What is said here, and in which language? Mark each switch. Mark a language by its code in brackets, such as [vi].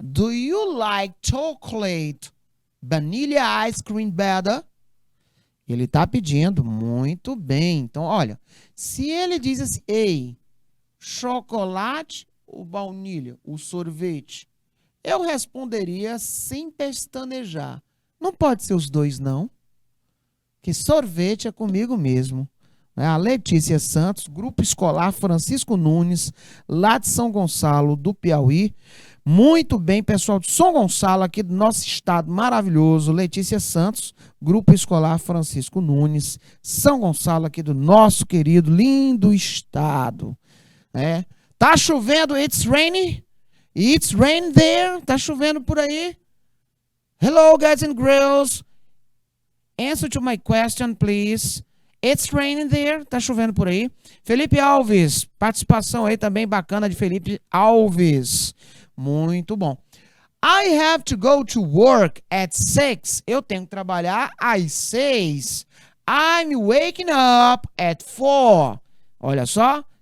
[en] Do you like chocolate vanilla ice cream better? [pt] Ele está pedindo muito bem. Então, olha. Se ele diz assim, ei, chocolate ou baunilha, o sorvete, eu responderia sem pestanejar. Não pode ser os 2, não. Que sorvete é comigo mesmo. A Letícia Santos, Grupo Escolar Francisco Nunes, lá de São Gonçalo, do Piauí. Muito bem, pessoal de São Gonçalo, aqui do nosso estado maravilhoso. Letícia Santos, Grupo Escolar Francisco Nunes, São Gonçalo, aqui do nosso querido, lindo estado. Tá chovendo, [en] it's raining? It's raining there? [pt] Tá chovendo por aí? [en] Hello, guys and girls. Answer to my question, please. It's raining there. [pt] Tá chovendo por aí. Felipe Alves. Participação aí também bacana de Felipe Alves. Muito bom. [en] I have to go to work at 6. [pt] Eu tenho que trabalhar às 6. [en] I'm waking up at 4. [pt] Olha só.